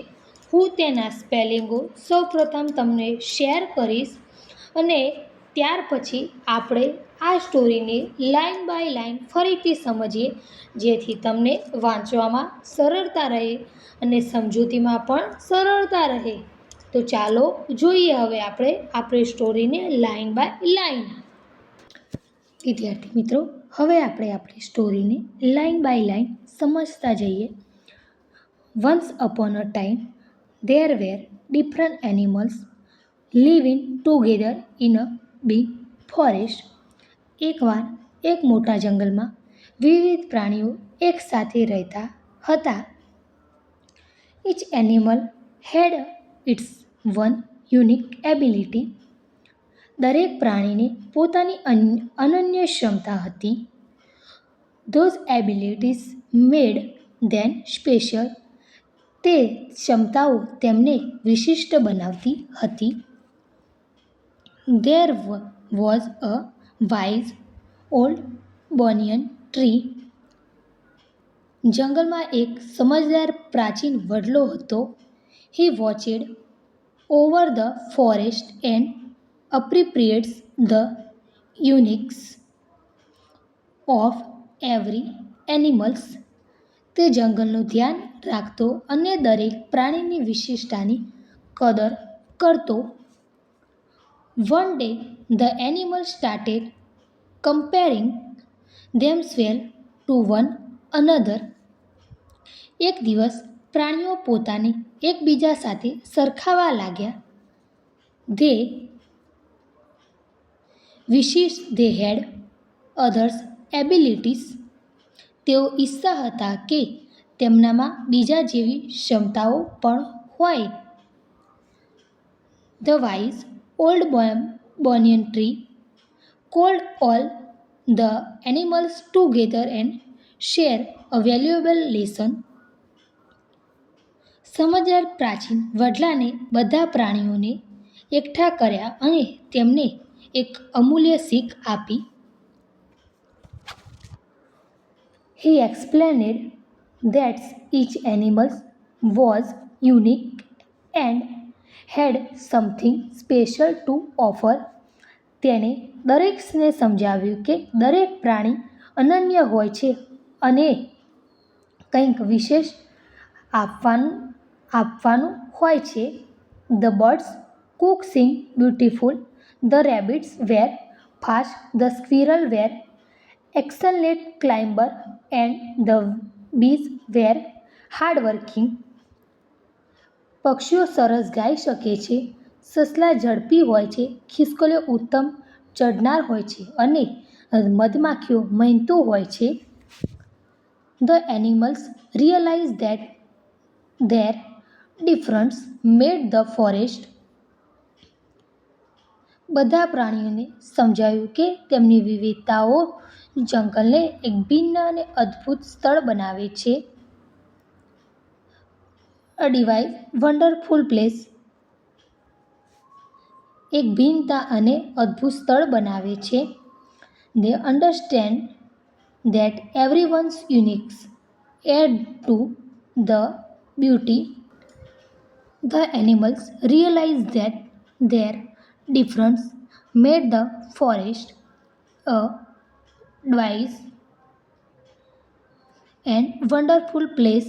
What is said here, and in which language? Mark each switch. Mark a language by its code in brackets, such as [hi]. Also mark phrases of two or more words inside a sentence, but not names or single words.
[gu] હું તેના સ્પેલિંગો સૌપ્રથમ તમને શેર કરીશ અને ત્યાર પછી આપણે આ સ્ટોરીને [en] line by line [gu] ફરીથી સમજીએ, જેથી તમને વાંચવામાં સરળતા રહે અને સમજૂતીમાં પણ સરળતા રહે. તો ચાલો જોઈએ હવે આપણે આપણી સ્ટોરીને [en] line by line. [gu] વિદ્યાર્થી મિત્રો, હવે આપણે આપણી સ્ટોરીને [en] line by line [gu] સમજતા જઈએ. [en] Once upon a time there were different animals living together in a big forest. [gu] એકવાર એક મોટા જંગલમાં વિવિધ પ્રાણીઓ એકસાથે રહેતા હતા. [en] Each animal had its one unique ability. [gu] દરેક પ્રાણીને પોતાની અનન્ય ક્ષમતા હતી. [en] Those abilities made them special. [gu] તે ક્ષમતાઓ તેમને વિશિષ્ટ બનાવતી હતી. [en] There was a wise old banyan tree. [gu] જંગલમાં એક સમજદાર પ્રાચીન વડલો હતો. [en] He watched over the forest and appreciates the uniqueness of every animals. [gu] તે જંગલનું ધ્યાન રાખતો અને દરેક પ્રાણીની વિશેષતાની કદર કરતો. [en] One day the animals started comparing themselves to one another. [gu] એક દિવસ પ્રાણીઓ પોતાને એકબીજા સાથે સરખાવા લાગ્યા. [en] They wished they had others' abilities. [gu] તેઓ ઈચ્છતા હતા કે તેમનામાં બીજા જેવી ક્ષમતાઓ પણ હોય. [en] The wise old banyan tree called all the animals together and shared a valuable lesson. [gu] સમજદાર પ્રાચીન વડલાને બધા પ્રાણીઓને એકઠા કર્યા અને તેમને એક અમૂલ્ય શીખ આપી. [en] He explained that each animal was unique and had something special to offer. [gu] તેણે દરેકને સમજાવ્યું કે દરેક પ્રાણી અનન્ય હોય છે અને કંઈક વિશેષ આપવાનું હોય છે. [en] The birds could sing beautiful, the rabbits were fast, the squirrel were excellent climber and the bees were hardworking. [gu] પક્ષીઓ સરસ ગાઈ શકે છે, સસલા ઝડપી હોય છે, ખિસકોલીઓ ઉત્તમ ચઢનાર હોય છે અને મધમાખીઓ મહેનતુ હોય છે. [en] The animals realized that their difference made the forest. [gu] બધા પ્રાણીઓને સમજાયું કે તેમની વિવિધતાઓ જંગલને એક ભિન્ન અને અદ્ભુત સ્થળ બનાવે છે. [en] A device wonderful place. [gu] એક ભિન્નતા અને અદ્ભુત સ્થળ બનાવે છે. [en] They understand that everyone's unique add to the beauty. The animals realized that their difference made the forest a wise and wonderful place.